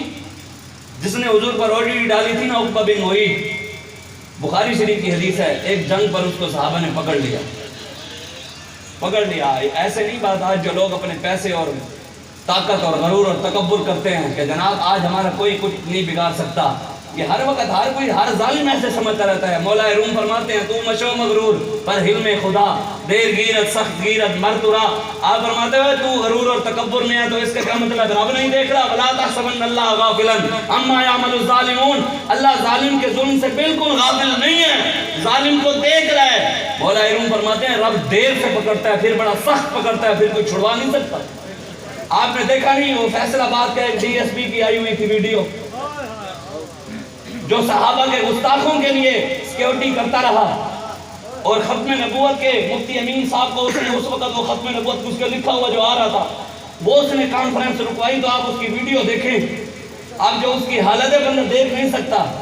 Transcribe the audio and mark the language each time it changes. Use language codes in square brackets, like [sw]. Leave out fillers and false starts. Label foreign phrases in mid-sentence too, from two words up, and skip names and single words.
[ur] جس نے حضور پر اوجڑی ڈالی تھی نا عقبہ بن معیط، بخاری شریف کی حدیث ہے، ایک جنگ پر اس کو صحابہ نے پکڑ لیا۔ ایسے نہیں بات آج جو لوگ اپنے پیسے اور طاقت اور غرور اور تکبر کرتے ہیں کہ جناب آج ہمارا کوئی کچھ نہیں بگاڑ سکتا، یہ ہر وقت ہر کوئی ہر ظالم ایسے سمجھتا رہتا ہے۔ مولا روم فرماتے ہیں [fa] تو مشو مغرور پر حلم خدا، دیر گیرت سخت گیرت مرترا۔ [ur] آپ فرماتے ہوئے تو غرور اور تکبر میں ہے تو اس کا کیا مطلب؟ رب نہیں دیکھ رہا؟ [ar] ولا تحسبن اللہ غافلا عما يعمل الظالمون، [ur] اللہ ظالم کے ظلم سے بالکل غافل نہیں ہے، ظالم کو دیکھ رہا ہے۔ مولا روم فرماتے ہیں رب دیر سے پکڑتا ہے پھر بڑا سخت پکڑتا ہے، پھر کوئی چھڑوا نہیں سکتا۔ آپ نے دیکھا نہیں وہ فیصل آباد کا ایک ڈی ایس پی کی آئی ہوئی تھی ویڈیو، جو صحابہ کے گستاخوں کے لیے سیکیورٹی کرتا رہا اور ختم نبوت کے مفتی امین صاحب کو اس نے اس وقت وہ ختم نبوت اس کے لکھا ہوا جو آ رہا تھا وہ اس نے کانفرنس رکوائی، تو آپ اس کی ویڈیو دیکھیں، آپ جو اس کی حالت بندہ دیکھ نہیں سکتا۔